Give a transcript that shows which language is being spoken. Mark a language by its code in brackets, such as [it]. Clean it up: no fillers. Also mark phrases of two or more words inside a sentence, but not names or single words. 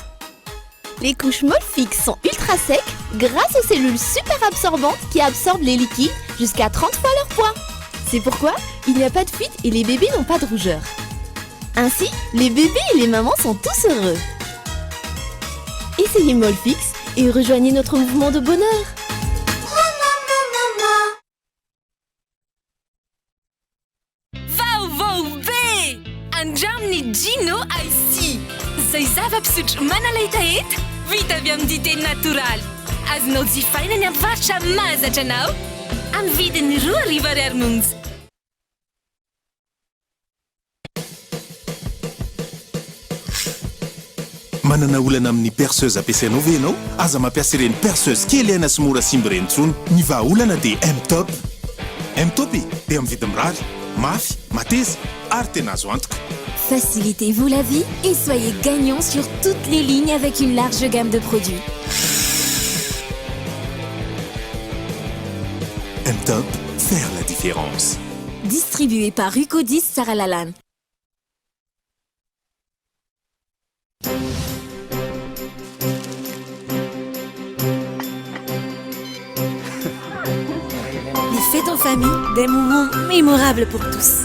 [fr] Les couches Molfix sont ultra secs grâce aux cellules super absorbantes qui absorbent les liquides jusqu'à 30 fois leur poids. C'est pourquoi il n'y a pas de fuite et les bébés n'ont pas de rougeur. Ainsi, les bébés et les mamans sont tous heureux. Essayez Molfix et rejoignez notre mouvement de bonheur. Vauve! [mg] Andramny Gino Ice. Zay zava-pisotro manalahita hety vita avy amin'ny dité natoraly. Azonao jifaina ny amin'ny varotra mahazatra anao amin'ny vidiny 2,00 monja. Manana olana amin'ny perceuse ampiasainao ve ianao? Aza mampiasa ireny perceuse kely aina sy mora simba ireny intsony. Ny vahaolana dia M-Top. M-Top dia amin'ny vidiny mirary, mafy, mateza ary tena azo antoka. [fr] Facilitez-vous la vie et soyez gagnant sur toutes les lignes avec une large gamme de produits. M-Top, faire la différence. Distribué par Rucodis Sarah Lalanne. Les fêtes en famille, des moments mémorables pour tous.